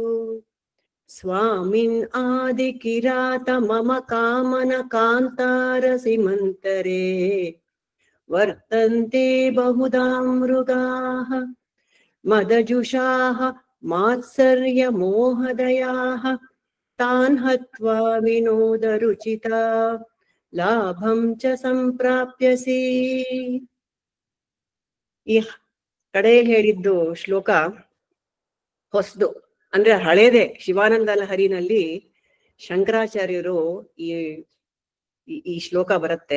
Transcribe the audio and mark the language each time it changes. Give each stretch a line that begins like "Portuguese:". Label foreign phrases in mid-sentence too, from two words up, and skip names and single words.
Sanskrit: स्वामिन् आदिकिरात मम कामन कान्तारसीमन्तरे वर्तन्ते बहुधा मृगाः मदजुषाः मात्सर्यमोहदयाः तान् हत्वा विनोदरुचिता ಲಾಭಂ ಚ ಸಂಪ್ರಾಪ್ಯಸಿ.
Kannada: ಈ ಕಡೆಯಲ್ಲಿ ಹೇಳಿದ್ದು ಶ್ಲೋಕ ಹೊಸದು, ಅಂದ್ರೆ ಹಳೇದೆ. ಶಿವಾನಂದ ಲಹರಿನಲ್ಲಿ ಶಂಕರಾಚಾರ್ಯರು ಈ ಶ್ಲೋಕ ಬರುತ್ತೆ.